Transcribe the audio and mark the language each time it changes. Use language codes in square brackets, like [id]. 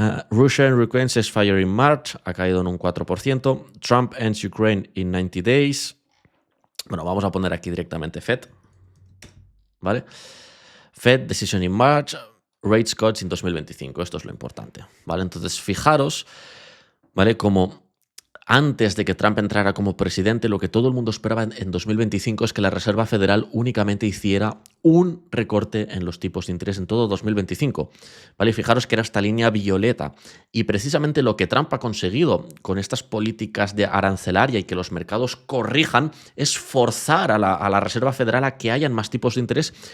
[en] Russia and Ukraine ceasefire in March, [es] ha caído en un 4%. [en] Trump ends Ukraine in 90 days. [es] Bueno, vamos a poner aquí directamente Fed, ¿vale? [en] Fed Decision in March, Rates Cuts in 2025. [es] Esto es lo importante, ¿vale? Entonces, fijaros, ¿vale? Como antes de que Trump entrara como presidente, lo que todo el mundo esperaba en 2025 es que la Reserva Federal únicamente hiciera un recorte en los tipos de interés en todo 2025. ¿Vale? Y fijaros que era esta línea violeta. Y precisamente lo que Trump ha conseguido con estas políticas de arancelaria y que los mercados corrijan es forzar a la Reserva Federal a que hayan más tipos de interés.